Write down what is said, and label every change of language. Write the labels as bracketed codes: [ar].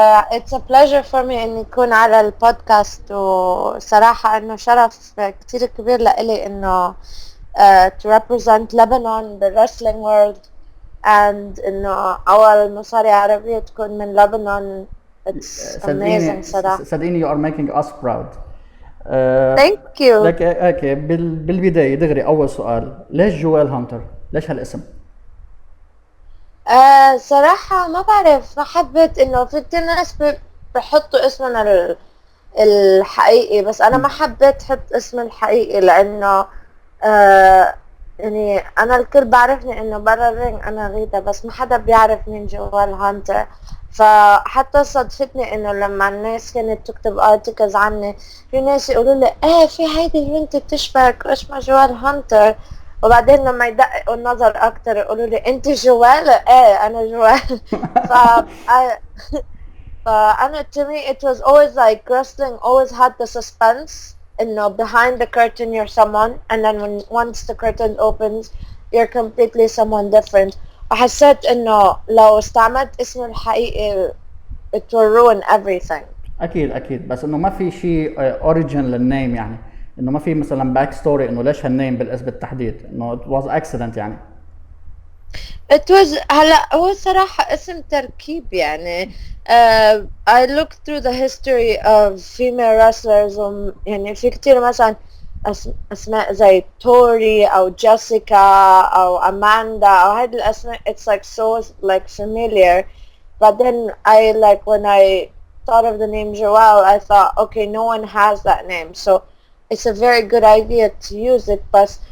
[en] It's a pleasure for me [ar] إني أكون على البودكاست، وصراحة إنه شرف كتير كبير لإلي إنه [en] to represent Lebanon the wrestling world and [ar] إنه أول مصارعة عربية تكون من Lebanon. [en] It's amazing [ar] صراحة. صدقيني [en] you are making us proud. Thank you. [ar] لك اوكي بالبداية دغري أول سؤال، ليش جويل هانتر؟ ليش هالاسم؟ صراحة ما بعرف، ما حبيت إنه في كتير ناس بحطوا اسمنا الحقيقي، بس أنا ما حبيت حط اسم الحقيقي لأنه يعني أنا الكل بعرفني إنه برا الرينج أنا غيدة، بس ما حدا بيعرف مين جوال هانتر. فحتى صدفتني إنه لما الناس كانت تكتب ارتكلز عني، في ناس يقولوا لي في هيدي البنت بتشبهك اسمها جوال هانتر، وبعدين لما يدققوا النظر اكتر يقولوا لي انت جوال. انا جوال. فانا [en] to me it was always like wrestling always had the suspense انه behind the curtain you're someone, and then when once the curtain opens you're completely someone different. [ar] وحسيت انه لو استعملت اسمي الحقيقي [en] it will ruin everything. [ar] اكيد بس انه ما في شيء اوريجين للنيم، يعني انه ما في مثلا باك ستوري انه ليش هالنيم بالاسم بالتحديد، انه [en] it was accident [ar] يعني. [en] it was [ar] هلا هو صراحة اسم تركيب يعني. [en] I looked through the history of female wrestlers [ar] يعني في كتير مثلا اسماء زي توري او جيسيكا او اماندا او هذه الاسماء [en] it's like so like familiar, but then I like when I thought of the name Joelle I thought okay no one has that name, so it's a very good idea to use it, but